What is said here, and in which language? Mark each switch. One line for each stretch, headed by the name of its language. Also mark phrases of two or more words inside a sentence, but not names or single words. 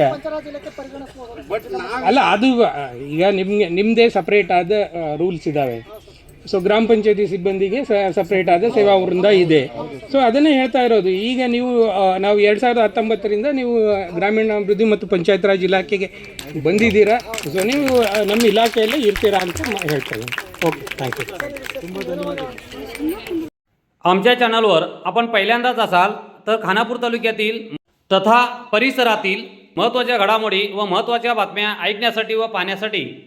Kannada: ಅಲ್ಲ, ಅದು ಈಗ ನಿಮ್ಮದೇ ಸಪ್ರೇಟ್ ಆದ ರೂಲ್ಸ್ ಇದ್ದಾವೆ. ಸೊ ಗ್ರಾಮ ಪಂಚಾಯತಿ ಸಿಬ್ಬಂದಿಗೆ ಸಪ್ರೇಟ್ ಆದ ಸೇವಾ ವೃಂದ ಇದೆ. ಸೊ ಅದನ್ನೇ ಹೇಳ್ತಾ ಇರೋದು. ಈಗ ನಾವು 2019ರಿಂದ ನೀವು ಗ್ರಾಮೀಣಾಭಿವೃದ್ಧಿ ಮತ್ತು ಪಂಚಾಯತ್ ರಾಜ್ ಇಲಾಖೆಗೆ ಬಂದಿದ್ದೀರಾ. ಸೊ ನೀವು ನಮ್ಮ ಇಲಾಖೆಯಲ್ಲೇ ಇರ್ತೀರಾ ಅಂತ ಹೇಳ್ತಾ ಇದ್ದೀನಿ.
English: okay, thank you.
Marathi: आमच्या चॅनलवर आपण पहिल्यांदाच असाल तर खानापूर तालुक्यातील तथा परिसरातील महत्त्वाच्या घडामोडी व महत्त्वाच्या बातम्या ऐकण्यासाठी व पाहण्यासाठी